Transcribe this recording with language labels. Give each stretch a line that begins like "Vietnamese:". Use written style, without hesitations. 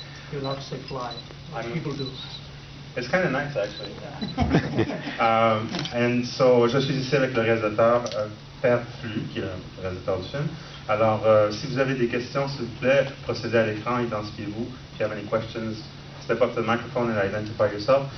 English: You're allowed to say fly. People do. It's kind of nice, actually. And so,
French: je suis ici avec le réalisateur Pier Fly, qui est le réalisateur du film. Alors, si vous avez des questions, s'il vous plaît, procédez à l'écran, identifiez-vous.
English: If you have any questions, step up to the microphone and identify yourself.